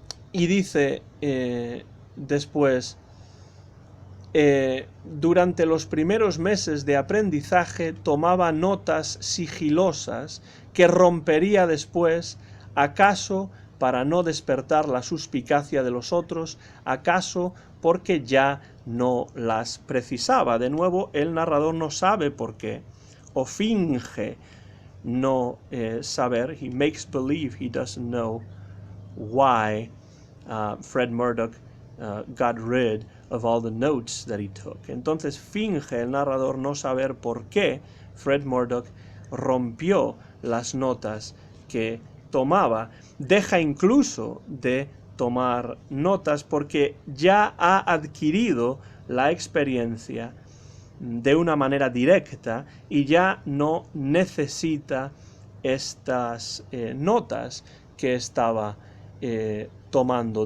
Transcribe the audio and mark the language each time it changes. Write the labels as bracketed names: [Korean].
[Spanish] Y dice después, durante los primeros meses de aprendizaje tomaba notas sigilosas que rompería después, acaso para no despertar la suspicacia de los otros, acaso porque ya no las precisaba. De nuevo, el narrador no sabe por qué, o finge no saber. [English] He makes believe he doesn't know why Fred Murdoch got rid of all the notes that he took. [Spanish] Entonces finge el narrador no saber por qué Fred Murdoch rompió las notas que tomaba. Deja incluso de tomar notas porque ya ha adquirido la experiencia de una manera directa y ya no necesita estas notas que estaba tomando.